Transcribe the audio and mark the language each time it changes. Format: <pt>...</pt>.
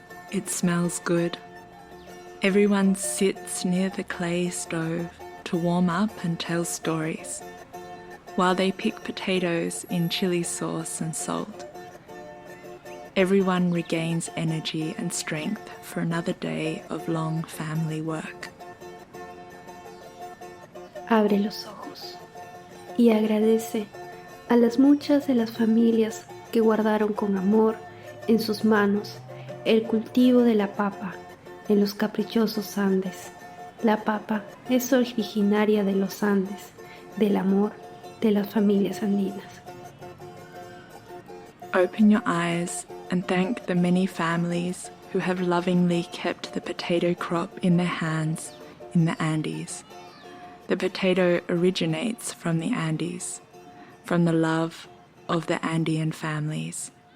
<en>It smells good. Everyone sits near the clay stove to warm up and tell stories, while they pick potatoes in chili sauce and salt. Everyone regains energy and strength for another day of long family work.</en> <es>Abre los ojos y agradece a las muchas de las familias que guardaron con amor en sus manos el cultivo de la papa en los caprichosos Andes. La papa es originaria de los Andes, del amor de las familias andinas.</es> <en>Open your eyes and thank the many families who have lovingly kept the potato crop in their hands in the Andes. The potato originates from the Andes, from the love of the Andean families.</en>